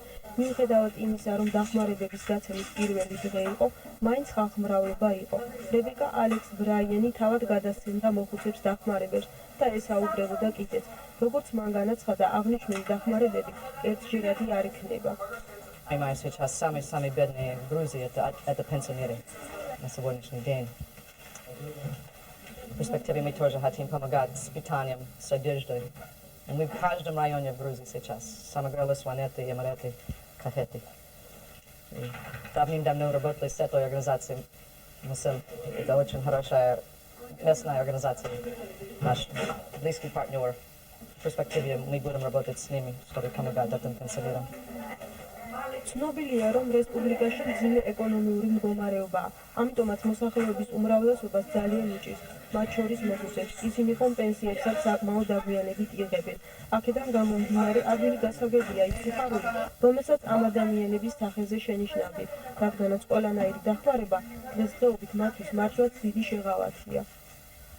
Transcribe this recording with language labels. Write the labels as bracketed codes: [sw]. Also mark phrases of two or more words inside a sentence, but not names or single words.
[ka] მიუხედავად იმისა, რომ დახმარებების გაცემის პირველი დღე იყო, მაინც ხალხმრავლობა იყო. რებეკა ალექს ბრაიანი თავად გადასცემდა მოხუცებს დახმარებებს და ესაუბრებოდა კიდეც. როგორც მან განაცხადა, აღნიშნული დახმარებები ერთჯერადი არ იქნება. [ru] Ima je сейчас самый бедный в Грузии, это пенсионеры на сегодняшний день. В перспективе мы тоже хотим помогать с питанием, с одеждой. Мы в каждом районе в Грузии сейчас. Самогрелы, сванеты, ямареты, кафеты. И давным-давно работали с этой организацией. Это очень хорошая местная организация. Наш близкий партнер. В перспективе мы будем работать с ними, чтобы помогать этим пенсионерам. [ka] ცნობილია, რომ რესპუბლიკაში მძიმე ეკონომიური მდგომარეობაა, ამიტომაც მოსახლეობის უმრავლესობას ძალიან უჭირს, მათ შორის მეხუთებს. ისინი ხომ პენსიებსაც საკმაოდ დაგვიანებით იღებენ. აქედან გამომდინარე, ადვილი გასაგებია ის სიხარული, რომელსაც ამ ადამიანების სახეზე შენიშნავდი, რადგანაც ყველანაირი დახმარება დღესდღეობით მათთვის მართლაც დიდი შეღავათია.